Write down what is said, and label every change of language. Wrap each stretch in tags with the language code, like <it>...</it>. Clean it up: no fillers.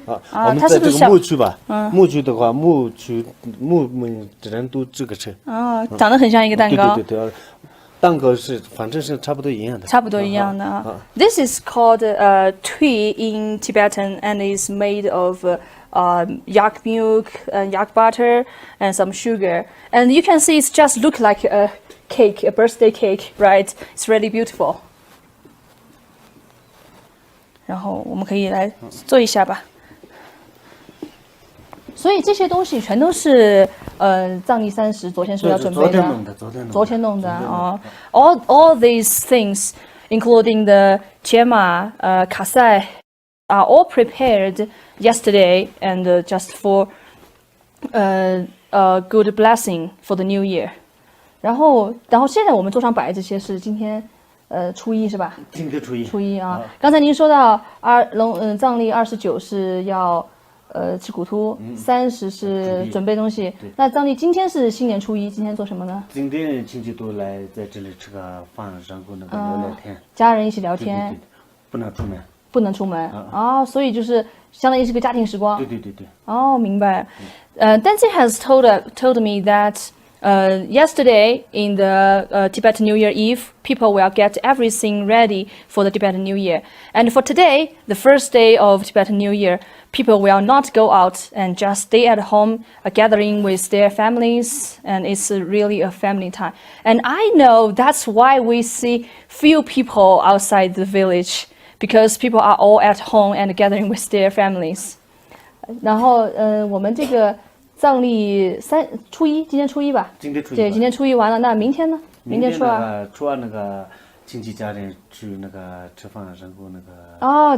<zh>我们在这个牧区吧，牧区的话，牧只能都这个吃。长得很像一个蛋糕。对，蛋糕是反正是差不多一样的。差不多一样的啊。</zh> <en>This is called tui in Tibetan and is made of yak milk and yak butter and some sugar. And you can see it's just look like a cake, a birthday cake, right? It's really beautiful.</en> <zh>然后我们可以来做一下吧。所以这些东西全都是藏历30昨天说要准备的。昨天弄的哦。</zh> <en>All these things, including the chema, kasai, are all prepared yesterday and just for a good blessing for the new year.</en> <zh>然后现在我们桌上摆的这些是今天初一是吧？今天初一啊。刚才您说到藏历29是要吃骨突，30是准备东西。那藏历今天是新年初一，今天做什么呢？今天亲戚都来在这里吃个饭，然后那个聊聊天，家人一起聊天，对，不能出门。不能出门所以就是相当于是个家庭时光。对。哦，明白。</zh> <en>Danzi has told me that yesterday in the Tibetan New Year Eve, people will get everything ready for the Tibetan New Year. And for today, the first day of Tibetan New Year, people will not go out and just stay at home, gathering with their families, and it's really a family time. And I know that's why we see few people outside the village, because people are all at home and gathering with their families.</en> <zh>然后我们这个藏历初一，今天初一吧？今天初一完了，那明天呢？明天初二。初二那个亲戚家人去那个吃饭，然后那个</zh>